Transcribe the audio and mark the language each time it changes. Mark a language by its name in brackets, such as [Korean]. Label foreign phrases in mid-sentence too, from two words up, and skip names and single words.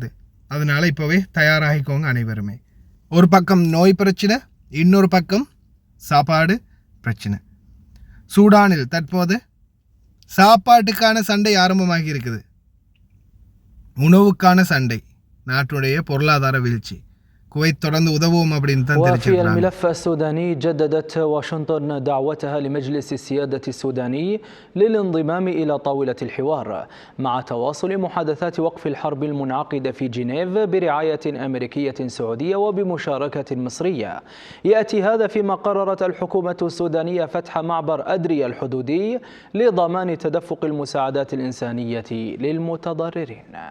[Tamil] அதனால் இப்போவே தயாராகிக்கோங்க அனைவருமே. ஒரு பக்கம் நோய் பிரச்சனை, இன்னொரு பக்கம் சாப்பாடு பிரச்சனை. சூடானில் தற்போது சாப்பாட்டுக்கான சண்டை ஆரம்பமாகி இருக்குது. உணவுக்கான சண்டை, நாட்டுடைய பொருளாதார வீழ்ச்சி. குவைத் தொடர்ந்து உதவும் அப்படின்னு தான் தெரிவிச்சிருக்காங்க. [Arabic] وفي الملف السوداني جددت واشنطن دعوتها لمجلس السيادة السوداني للانضمام إلى طاولة الحوار مع تواصل محادثات وقف الحرب المنعقدة في جنيف برعاية أمريكية سعودية وبمشاركة مصرية. يأتي هذا فيما قررت الحكومة السودانية فتح معبر أدريا الحدودي لضمان تدفق المساعدات الإنسانية للمتضررين.